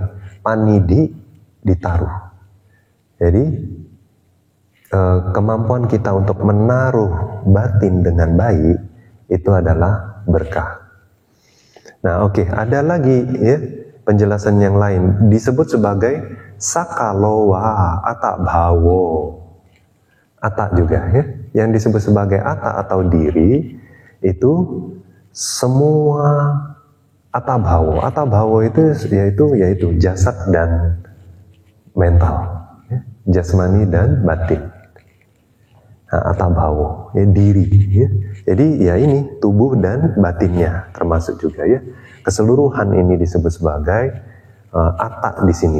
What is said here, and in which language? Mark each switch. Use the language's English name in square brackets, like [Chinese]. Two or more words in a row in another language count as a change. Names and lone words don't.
[Indonesian] Panidhi ditaruh. Jadi kemampuan kita untuk menaruh batin dengan baik itu adalah berkah. Nah, ada lagi ya penjelasan yang lain disebut sebagai [Pali] sakalowa atta bhawo. [Indonesian] Atta juga ya, yang disebut sebagai atta atau diri itu semua [Pali] atta bhawo. Atta bhawo [Indonesian] itu yaitu jasad dan mental, ya, jasmani dan batin. Nah, [Pali] atta bhawo [Indonesian] ya diri ya. Jadi ya ini tubuh dan batinnya termasuk juga ya. Keseluruhan ini disebut sebagai atta di sini.